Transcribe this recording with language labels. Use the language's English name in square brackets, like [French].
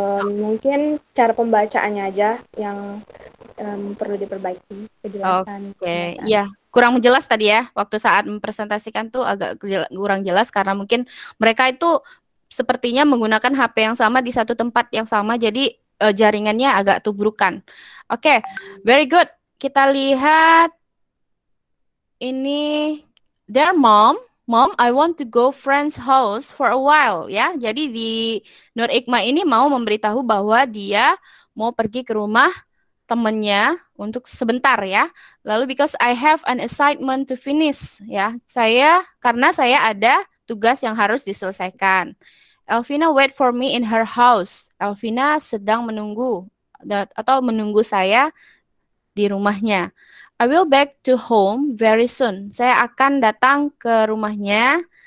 [Indonesian] Mungkin cara pembacaannya aja yang perlu diperbaiki. Kejelasan. Oke, ya. Kurang jelas tadi ya, waktu saat mempresentasikan tuh agak kurang jelas karena mungkin mereka itu sepertinya menggunakan HP yang sama di satu tempat yang sama, jadi jaringannya agak tubrukan. Oke, very good. Kita lihat ini, [English] their mom, I want to go friend's house for a while ya. [Indonesian] Jadi di Nur Ikma ini mau memberitahu bahwa dia mau pergi ke rumah temennya untuk sebentar ya. [English] Lalu because I have an assignment to finish ya. [Indonesian] Karena saya ada tugas yang harus diselesaikan. [English] Elvina wait for me in her house. [Indonesian] Elvina sedang menunggu saya di rumahnya. [English] I will back to home very soon. [Indonesian] Saya akan datang ke rumahnya.